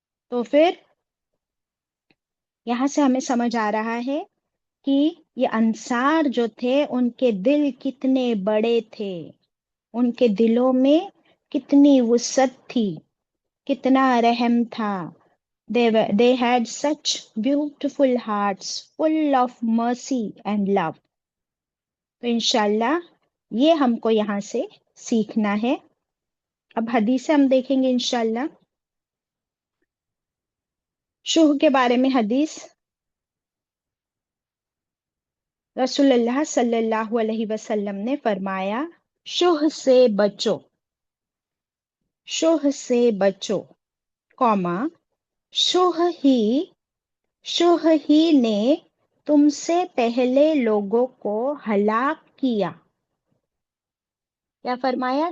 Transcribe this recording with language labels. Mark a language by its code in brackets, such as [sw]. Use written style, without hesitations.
[hi] तो फिर यहाँ से हमें समझ आ रहा है कि ये अंसार जो थे उनके दिल कितने बड़े थे, उनके दिलों में कितनी वुसअत थी, कितना रहम था. [en] They had such beautiful hearts full of mercy and love. [hi] तो इंशाल्लाह ये हमको यहाँ से सीखना है. अब हदीस हम देखेंगे इंशाल्लाह. शुह के बारे में हदीस, रसूलुल्लाह सल्लल्लाहु अलैहि वसल्लम ने फरमाया, शुह से बचो, शुह से बचो, कौमा, शुह ही शुह ही ने तुमसे पहले लोगों को हलाक किया. क्या फरमाया?